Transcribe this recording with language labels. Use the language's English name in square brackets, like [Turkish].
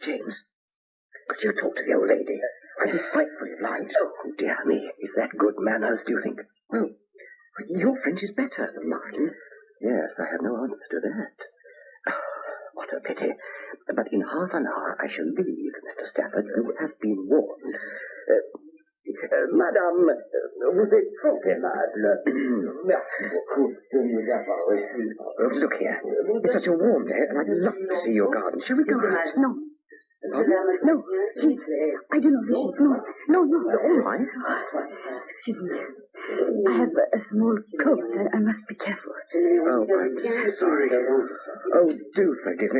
[English] James, could you talk to the old lady? I'd be frightfully obliged. Oh, dear me. Is that good manners, do you think? Well, your French is better than mine. Yes, I have no answer to that. What a pity. But in half an hour I shall leave, Mr. Stafford. You have been warned. [French] Madame, vous êtes trop aimable. Merci beaucoup de nous avoir reçus. [English] Look here, it's such a warm day, and I'd love to see your garden. Shall we go out? No. No, please. I do not wish it. No. All right. Excuse me. I have a small coat. I must be careful. Oh, I'm sorry. Oh, do forgive me.